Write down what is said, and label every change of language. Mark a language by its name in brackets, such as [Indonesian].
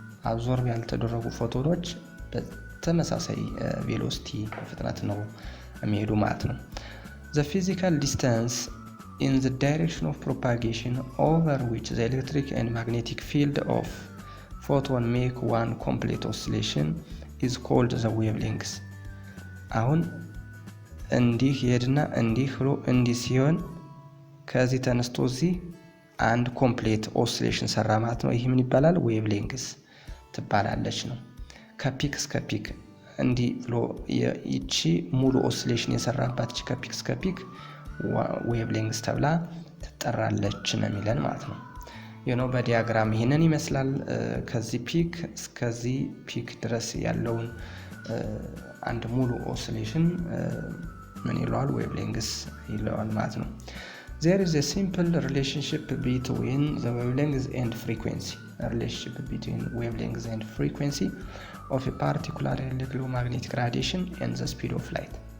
[Amharic] አብዞርብ ያልተደረጉ ፎቶኖች በተመሳሳይ ቬሎሲቲ ፍጥነት ነው የሚሄዱ ማለት ነው። [English] the physical distance in the direction of propagation over which the electric and magnetic field of photon make one complete oscillation is called the wavelength. [Amharic] አሁን እንዲህ ሄድና እንዲህ ብሎ እንዲህ ሲሆን ከዚህ ተነስቶ እዚህ አንድ ኮምፕሌት ኦሲሌሽን ሰራ ማለት ነው። ይህ ምን ይባላል? ዌቭሌንግስ ትባላለች ነው። ከፒክ እስከ ፒክ እንዲህ ብሎ ይቺ ሙሉ ኦሲሌሽን የሰራባት እቺ ከፒክ እስከ ፒክ ዌቭሌንግስ ተብላ ትጠራለች ነው የሚለን ማለት ነው። በዲያግራም ይሄንን ይመስላል። ከዚህ ፒክ እስከዚህ ፒክ ድረስ ያለውን አንድ ሙሉ ኦሲሌሽን ምን ይለዋል? ዌቭሌንግስ ይለዋል ማለት ነው። [English] There is a simple relationship between the wavelength and frequency. A relationship between wavelength and frequency of a particular electromagnetic radiation and the speed of light.